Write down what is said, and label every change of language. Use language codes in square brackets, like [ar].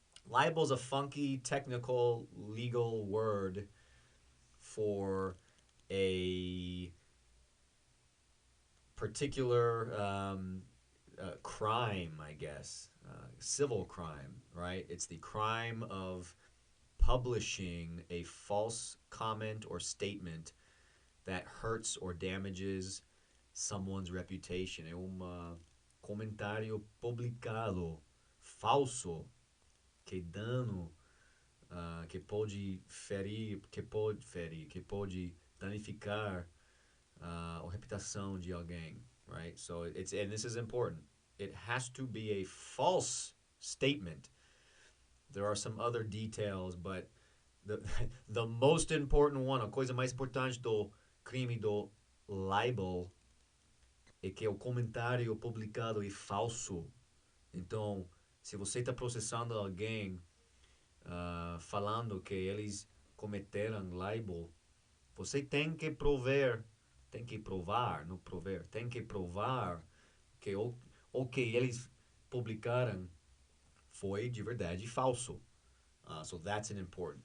[en] Libel is a funky, technical, legal word for a particular crime, I guess, civil crime, right? It's the crime of publishing a false comment or statement that hurts or damages someone's reputation. [pt] É comentário publicado falso que dano, que pode ferir, que pode danificar a reputação de alguém, right? [en] So and this is important. It has to be a false statement. There are some other details, but the the most important one, [pt] a coisa mais importante do crime do libel é que o comentário publicado é falso. Então, se você está processando alguém falando que eles cometeram libel, você tem que provar, não prover, tem que provar que o que eles publicaram foi de verdade falso. [en] So that's an important.